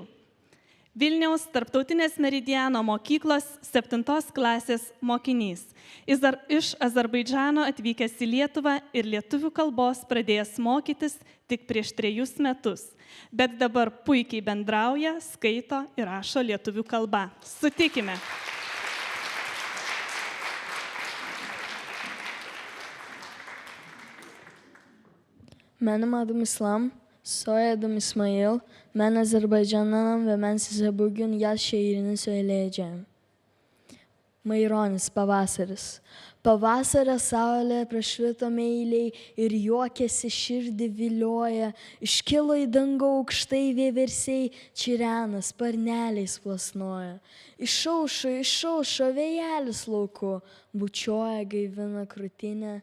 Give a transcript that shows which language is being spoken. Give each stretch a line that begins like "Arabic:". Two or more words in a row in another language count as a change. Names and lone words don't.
Lithuanian: Vilniaus Tarptautinės Meridiano mokyklos 7 klasės mokinys. Iš Azerbaidžano atvykęs į Lietuvą ir lietuvių kalbos pradėjęs mokytis tik prieš 3 metus. Bet dabar puikiai bendrauja, skaito ir rašo lietuvių kalba. Sutikime.
Turkish: Benim adım İslam, soyadım İsmail. Ben Azerbaycan'danım ve ben size bugün yaz şiirini söyleyeceğim.
Lithuanian: Maironis pavasaris. Pavasario saulė prašvito meiliai ir juokėsi širdį vilioja. Iškilo į dangų aukštai vieversiai, čirena, sparneliais plasnoja. Išaušo vėjelis lauku, bučioja gaivina krūtinę.